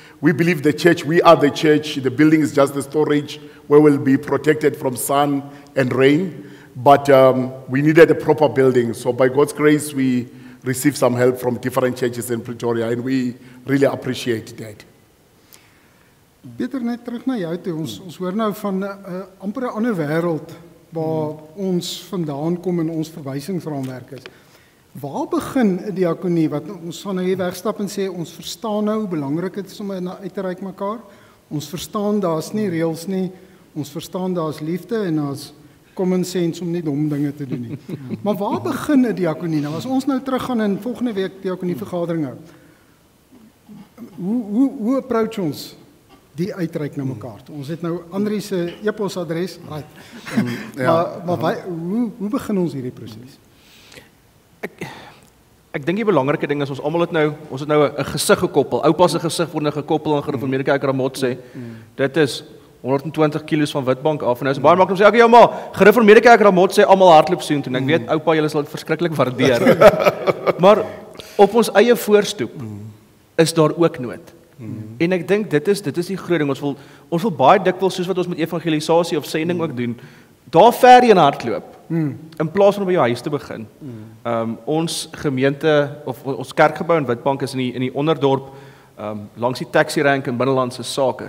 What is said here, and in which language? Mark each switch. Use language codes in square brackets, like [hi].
[en] We believe the church, we are the church. The building is just the storage where we'll be protected from sun and rain. But we needed a proper building. So by God's grace, we received some help from different churches in Pretoria, and we really appreciate that. [af] Peter, net terug na jou toe. Ons hoor nou van amper 'n ander wêreld waar ons vandaan kom en ons verwysingsraamwerk is. Waar begin 'n diakonie? Wat ons gaan nou hier wegstap en sê ons verstaan nou hoe belangrik dit is om uit te reik mekaar. Ons verstaan daar's nie reëls nie. Ons verstaan daar's liefde en daar's common sense om nie dom dinge te doen nie. Maar waar begin 'n diakonie? Nou as ons nou teruggaan en volgende week diakonie vergadering hou. Hoe approach ons die uitreik na mekaar? Ons het nou Andri se e-posadres, [en] right. [af] Maar hoe begin ons hierdie proses? Ek dink die belangrike ding is ons het nou 'n gesig gekoppel. Oupa se gesig word nou gekoppel aan Gereformeerde Kerk Ramotse. Dit is 120 kilos van Witbank af. En nou is baie maklik om sê, okay, maar Gereformeerde Kerk Ramotse almal hardloop soontoe. Ek weet oupa, julle sal dit verskriklik waardeer. Maar op ons eie voorstoep is daar ook nood. En ek dink dit is die groot ding. Ons wil baie dikwels, soos wat ons met evangelisasie of sending ook doen, daar verheen hardloop. In plaas van om by jou huis te begin. Ons gemeente of ons kerkgebou in Witbank is in die onderdorp, langs die taxi-rank in binnelandse sake.